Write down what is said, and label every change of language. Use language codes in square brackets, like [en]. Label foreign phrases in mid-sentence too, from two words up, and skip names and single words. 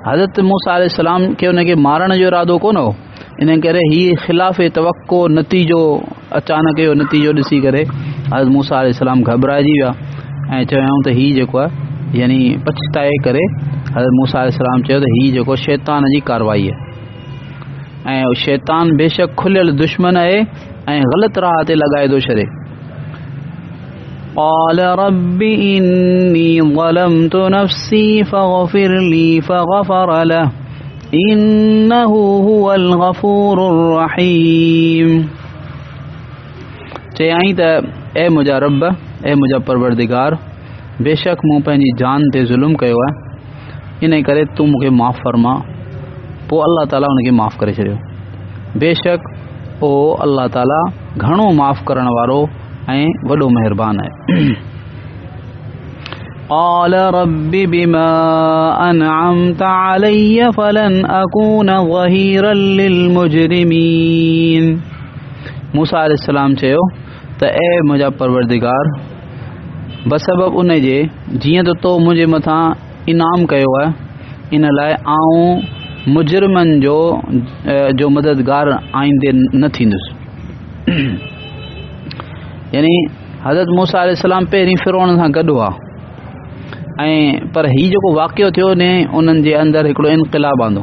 [sd] हज़रत मूसा अलैहिस्सलाम खे उनखे मारण जो इरादो कोन हो, इन करे हीअ ख़िलाफ़ तवक्को नतीजो अचानक जो नतीजो ॾिसी करे हज़रत मूसा अलैहिस्सलाम घबराइजी विया ऐं चयूं त हीअ जेको आहे यानी पछताए करे हज़रत मूसा अलैहिस्सलाम चयो त हीअ जेको शैतान जी कारवाई आहे ऐं शैतान बेशक खुलियल दुश्मन आहे ऐं ग़लति राह ते लॻाए थो छॾे। [ar] قال رب إني ظلمت نفسي فاغفر لي فغفر له إنه هو الغفور الرحيم। [sd] चयाई त ए मुंहिंजा रब, ए मुंहिंजा परवरदिगार, बेशक मूं पंहिंजी जान ते ज़ुल्म कयो आहे, इन करे तूं मूंखे माफ़ फरमा। पोइ अल्लाह ताला उनखे माफ़ करे छॾियो। बेशक ओ अल्लाह ताला घणो माफ़ करण वारो ऐं वॾो महिरबान आहे। [ar] قال رب بما أنعمت علي فلن أكون ظهيرا للمجرمين। [sd] मूसा अलैहिस्सलाम चयो त ए मुंहिंजा परवरदिगार, बसबब उन जे जीअं त तो मुंहिंजे मथां इनाम कयो आहे, इन लाइ आऊं मुजरिमनि जो मददगार आईंदे न थींदुसि। यानी हज़रत मूसा अलैहिस्सलाम पहिरीं फिरौन सां गॾु हुआ ऐं पर हीउ जेको वाक़ियो थियो ने उन्हनि जे अंदरि हिकिड़ो इनक़िलाब आंदो।